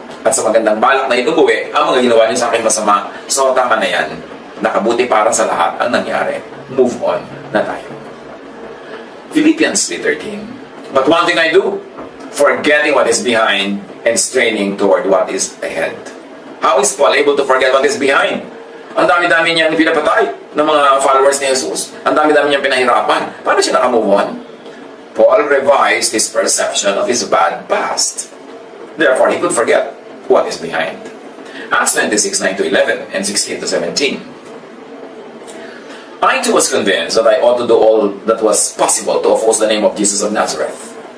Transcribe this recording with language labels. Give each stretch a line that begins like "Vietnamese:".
Filipino: At sa magandang balak na itubuwi, ang mga ginawa niya sa akin masama. So tama na yan. Nakabuti para sa lahat ang nangyari. Move on na tayo. Philippians 3:13.
English: But one thing I do, forgetting what is behind and straining toward what is ahead. How is Paul able to forget what is behind?
Filipino: Ang dami-dami niyang pinapatay ng mga followers ni Jesus. Ang dami-dami niyang pinahirapan. Paano siya nakamove on?
English: Paul revised his perception of his bad past. Therefore, he could forget what is behind. Acts 26:9-11 and 16-17. I too was convinced that I ought to do all that was possible to oppose the name of Jesus of Nazareth.